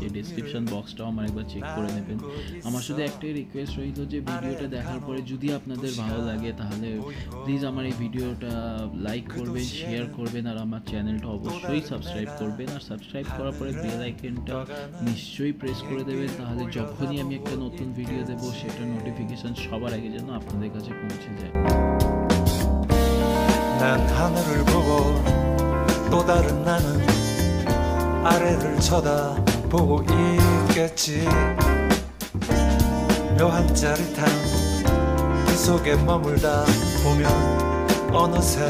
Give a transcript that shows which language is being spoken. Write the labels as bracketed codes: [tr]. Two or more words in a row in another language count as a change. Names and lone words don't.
[en] description box [bn] আমার একবার চেক করে নেবেন। আমার শুধু একটাই রিকোয়েস্ট রইল যে ভিডিওটা দেখার পরে যদি আপনাদের ভালো লাগে তাহলে প্লিজ আমার এই ভিডিওটা লাইক করবেন, শেয়ার করবেন, আর আমার চ্যানেলটা অবশ্যই সাবস্ক্রাইব করবেন। আর সাবস্ক্রাইব করার পরে [en] bell icon [bn] নিশ্চয়ই প্রেস করে দেবেন, তাহলে যখনই আমি একটা নতুন ভিডিও দেবো সেটার নোটিফিকেশান সবার আগে যেন আপনাদের কাছে পৌঁছে যায়। [ko] 난 하늘을 보고 또 다른 나는 아래를 쳐다보고 있겠지. 묘한 짜릿함 그 속에 머물다 보면 어느새